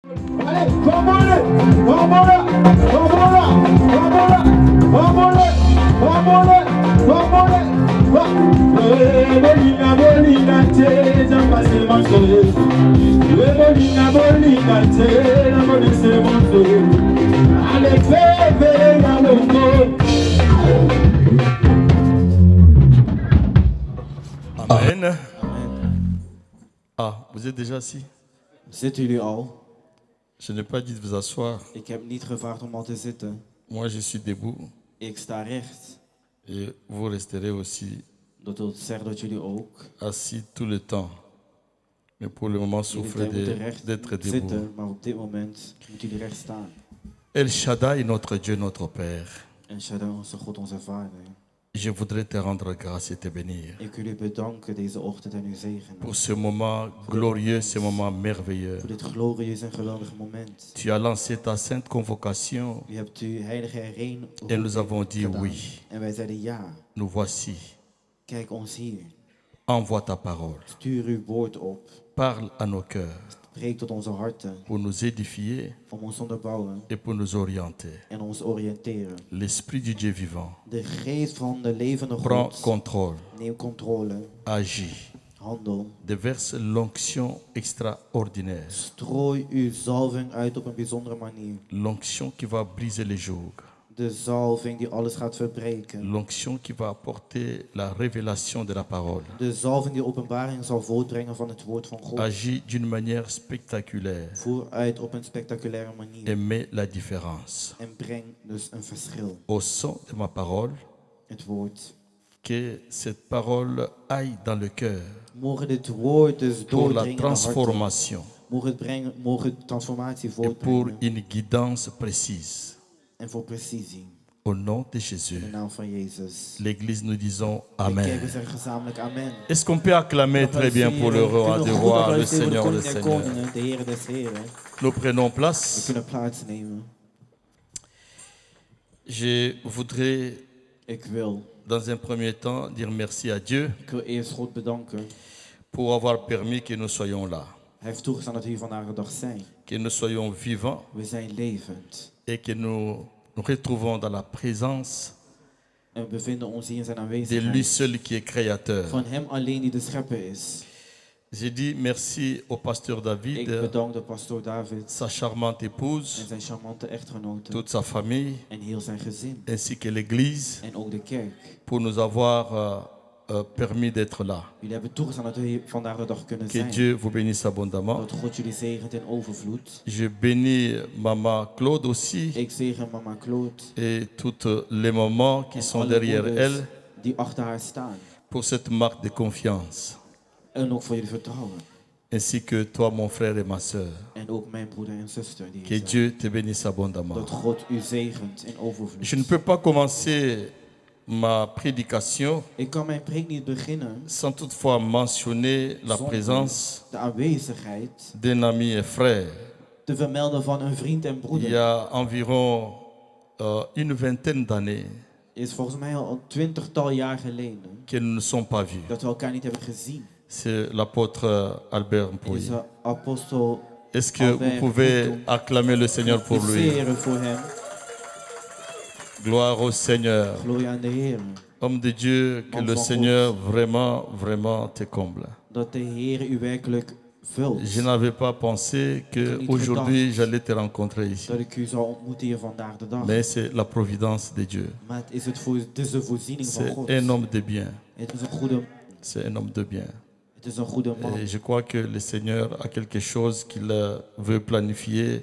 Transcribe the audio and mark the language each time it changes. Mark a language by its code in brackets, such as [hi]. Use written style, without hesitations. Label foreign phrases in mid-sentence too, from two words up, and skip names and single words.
[fr] Allez, vamos-le, vamos-le, vamos-le, vamos-le, vamos-le, vamos-le, vamos-le. Bolina, bolina, te, jamba se manso. Bolina, bolina, te, jamba se manso. Allez, fais, la longo. Amen. Ah, vous êtes déjà assis? [nl] Zitten jullie al? [fr] Je n'ai pas dit de vous asseoir. [nl] Ik heb niet gevraagd om al te zitten. [fr] Moi, je suis debout. [nl] Ik sta recht. [fr] Et vous resterez aussi [nl] Dat wil zeggen dat jullie ook. [fr] assis tout le temps. Mais pour le moment, [nl] Jullie [fr] souffrez [nl] moeten recht [fr] d'être debout. [nl] zitten, maar op dit moment moeten jullie recht staan. [fr] El Shaddai, notre Dieu, notre Père, [nl] En Shaddai, onze God, onze Vader. [fr] je voudrais te rendre grâce et te bénir [nl] Ik wil u bedanken deze ochtend en u zegenen. [fr] pour ce moment glorieux, ce moment merveilleux. [nl] Voor dit glorieus en geweldig moment. [fr] Tu as lancé ta sainte convocation [nl] U hebt uw heilige herinnering [fr] et nous avons dit [nl] gedaan. [fr] oui. [nl] En wij zeiden ja. [fr] Nous voici. [nl] Kijk ons hier. [fr] Envoie ta parole. [nl] Stuur uw woord op. [fr] Parle à nos cœurs [nl] Spreek tot onze harten. [fr] pour nous édifier [nl] Om ons te onderbouwen [fr] et pour nous orienter. [nl] en ons oriënteren. [fr] L'Esprit du Dieu vivant [nl] De geest van de levende [fr] prend [nl] God. [fr] contrôle, [nl] Neem controle. [fr] agit, [nl] Handel. [fr] déverse l'onction extraordinaire, [nl] Strooi uw zalving uit op een bijzondere manier. [fr] l'onction qui va briser les jougs, [nl] De zalving die alles gaat verbreken. [fr] l'onction qui va apporter la révélation de la parole. [nl] De zalving die openbaring zal voortbrengen van het woord van God. [fr] Agit d'une manière spectaculaire [nl] Voer uit op een spectaculaire manier. [fr] et met la différence. [nl] En breng dus een verschil. [fr] Au son de ma parole, [nl] Het woord. [fr] que cette parole aille dans le cœur [nl] Mogen dit woord dus [fr] pour la [nl] doordringen in de harten. [fr] transformation [nl] Mogen transformatie [fr] et pour [nl] voortbrengen. [fr] une guidance précise. [nl] En voor precisie. [fr] Au nom de [nl] In [fr] Jésus, [nl] de naam van Jezus. [fr] l'Église, nous disons [nl] En kijk, we [fr] Amen. [nl] zeggen gezamenlijk amen. [fr] Est-ce qu'on peut acclamer très bien pour le roi des rois, le Seigneur des seigneurs? [nl] De Heer des Heren. [fr] Nous prenons [nl] We [fr] place. [nl] kunnen plaatsnemen. [fr] Je voudrais, [nl] Ik wil [fr] dans un premier temps, dire merci à Dieu [nl] eerst God bedanken. [fr] pour avoir permis que nous soyons là, [nl] Hij heeft toegestaan dat we hier vandaag de dag zijn. [fr] que nous soyons vivants [nl] We zijn levend. [fr] et que nous nous retrouvons dans la présence [nl] En we bevinden ons hier in zijn [fr] de lui [nl] aanwezigheid. [fr] seul qui est créateur. [nl] Van hem alleen die de schepper is. [fr] J'ai dit merci au pasteur [nl] Ik [fr] David, [nl] bedank de pastoor David [fr] sa charmante [nl] en [fr] épouse, [nl] zijn charmante echtgenote. [fr] toute sa famille, [nl] En heel zijn gezin. [fr] ainsi que l'Église, [nl] En ook de kerk. [fr] pour nous avoir permis d'être là. [nl] Jullie hebben toegestaan dat we hier vandaag de dag kunnen [fr] Que [nl] zijn. [fr] Dieu vous bénisse abondamment. [nl] Dat God jullie zegent in overvloed. [fr] Je bénis Maman Claude aussi [nl] Ik zegen mama Claude. [fr] et tous les mamans qui [nl] En [fr] sont [nl] alle [fr] derrière [nl] moeders [fr] elle [nl] die achter haar staan. [fr] pour cette marque de confiance. [nl] En ook voor jullie vertrouwen. [fr] Ainsi que toi, mon frère et ma sœur. [nl] En ook mijn broeder en zuster die [fr] Que [nl] hier zijn. [fr] Dieu te bénisse abondamment. [nl] Dat God u zegent in overvloed. [fr] Je ne peux pas commencer ma prédication [nl] Ik kan mijn preek niet beginnen [fr] sans toutefois mentionner la [nl] zonder [fr] présence [nl] de aanwezigheid [fr] d'un ami et frère. [nl] te vermelden van een vriend en [fr] Il [nl] broeder. [fr] y a environ une vingtaine d'années [nl] Is volgens mij al een 20-tal jaar geleden [fr] que nous ne sommes pas vus. [nl] dat we elkaar niet hebben gezien. [fr] C'est l'apôtre Albert Mpoyi. [nl] Is apostel [fr] Est-ce que vous pouvez acclamer le Seigneur pour lui? [nl] Zeren voor hem. [fr] Gloire au Seigneur. [nl] Glorie aan de Heer. [fr] Homme de Dieu, que le Seigneur vraiment, vraiment te comble. [nl] Dat de Heer u werkelijk vult. [fr] Je n'avais pas pensé qu'aujourd'hui j'allais te rencontrer ici. [nl] Dat ik u zou ontmoeten hier vandaag de dag. [fr] Mais c'est la providence de Dieu. [nl] Maar het is de voorziening van [fr] C'est [nl] God. [fr] un homme de bien. [nl] Het is een goede, [fr] C'est un homme de bien. [nl] het is een goede man. [fr] Et je crois que le Seigneur a quelque chose qu'il veut planifier